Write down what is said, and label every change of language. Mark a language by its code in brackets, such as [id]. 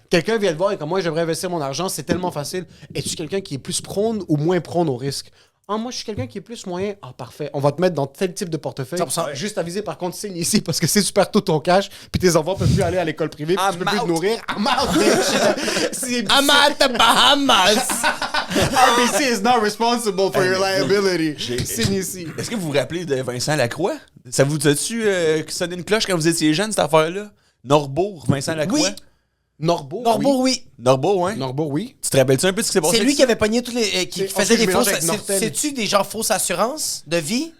[fr] Quelqu'un vient te voir et comme moi, j'aimerais investir mon argent, c'est tellement facile. Es-tu quelqu'un qui est plus prône ou moins prône au risque? Ah, moi, je suis quelqu'un qui est plus moyen. Ah, parfait. On va te mettre dans tel type de portefeuille. 100%. Juste aviser, par contre, signe ici parce que si tu perds tout ton cash, puis tes enfants peuvent plus aller à l'école privée, puis tu peux plus te nourrir. [en] I'm out, bitch. I'm at the Bahamas. RBC is not responsible for your liability. [fr] Signe ici. Est-ce que vous vous rappelez de Vincent Lacroix? Ça vous a-tu sonné une cloche quand vous étiez jeune, cette affaire-là? Norbourg, Vincent Lacroix? Oui. Norbourg, oui. Norbourg, hein? Norbourg, oui. Tu te rappelles-tu un peu de ce qui s'est passé? C'est lui qui avait pogné tous les. Qui faisait des fausses. avec Nortel. C'est-tu des genre fausses assurances de vie?